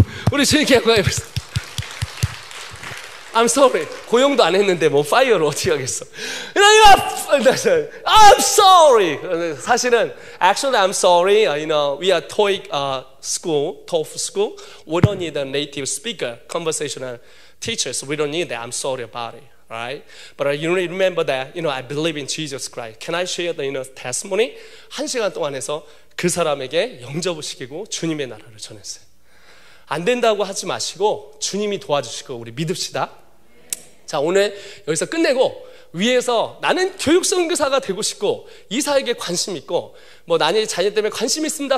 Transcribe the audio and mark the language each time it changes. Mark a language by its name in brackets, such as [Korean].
[Korean] 우리 주님께 영광입니다. [English] I'm sorry. [Korean] 고용도 안 했는데 뭐 파이어를 어떻게 하겠어? [English] I'm sorry. [Korean] 사실은 [English] actually I'm sorry. We are TOEIC school, TOEFL school. We don't need a native speaker, conversational teachers. We don't need that. I'm sorry about it. Right? But you remember that, I believe in Jesus Christ. Can I share the testimony? [Korean] 1시간 동안 해서 그 사람에게 영접을 시키고 주님의 나라를 전했어요. 안 된다고 하지 마시고 주님이 도와주시고 우리 믿읍시다. 자, 오늘 여기서 끝내고 위에서 나는 교육 선교사가 되고 싶고 이사에게 관심 있고 뭐 나의 자녀 때문에 관심 있습니다.